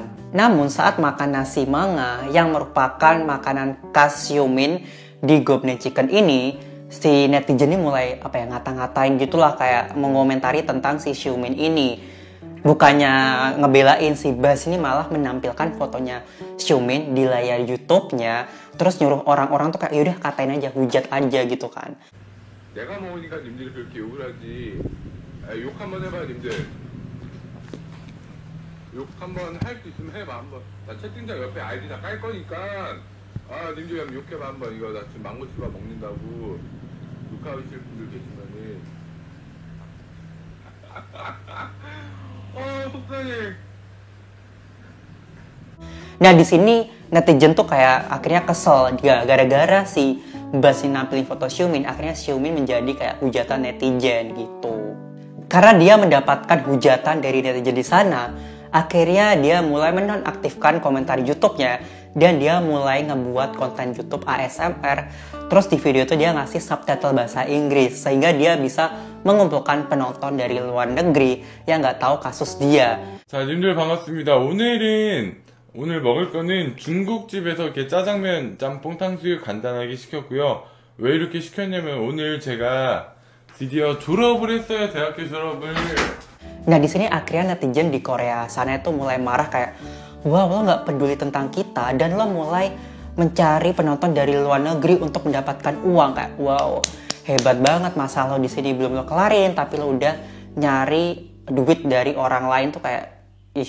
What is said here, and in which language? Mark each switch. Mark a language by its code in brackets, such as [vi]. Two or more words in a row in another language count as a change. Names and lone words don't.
[id] Namun saat makan nasi manga yang merupakan makanan khas Xiumin di Gopne Chicken ini, si netizen ini mulai ngata-ngatain gitulah, kayak mengomentari tentang si Xiumin ini. Bukannya ngebelain, si Bas ini malah menampilkan fotonya Xiumin di layar YouTube-nya, terus nyuruh orang-orang tuh kayak yaudah katain aja, hujat aja gitu kan. [ko] 내가 먹으니까 님들이 그렇게 욕을 하지. 욕 한번 해봐 님들. 욕 한번 할 수 있으면 해봐 한번. 나 채팅창 옆에 아이디 다 깔 거니까 님들 한번 욕해봐 한번. 이거 나 지금 망고치밥 먹는다고 욕하고 있을 분들 계시면은 속상해. [id] Nah, di sini netizen tuh kayak akhirnya kesel gara-gara si Bas nampilin foto Xiumin, akhirnya Xiumin menjadi kayak hujatan netizen gitu. Karena dia mendapatkan hujatan dari netizen di sana, akhirnya dia mulai menonaktifkan komentar YouTube-nya dan dia mulai ngebuat konten YouTube ASMR. Terus di video itu dia ngasih subtitle bahasa Inggris sehingga dia bisa mengumpulkan penonton dari luar negeri yang nggak tahu kasus dia. [ko] 자, 님들 반갑습니다. 오늘 먹을 거는 중국집에서 이렇게 짜장면, 짬뽕, 탕수육 간단하게 시켰고요. 왜 이렇게 시켰냐면 오늘 제가 드디어 졸업을 했어요. 대학교 졸업을. [id] Nah di sini akhirnya netizen di Korea sana itu mulai marah kayak, wah lo nggak peduli tentang kita dan lo mulai mencari penonton dari luar negeri untuk mendapatkan uang. Kayak wow, hebat banget, masa lo di sini belum lo kelarin tapi lo udah nyari duit dari orang lain tuh kayak ih.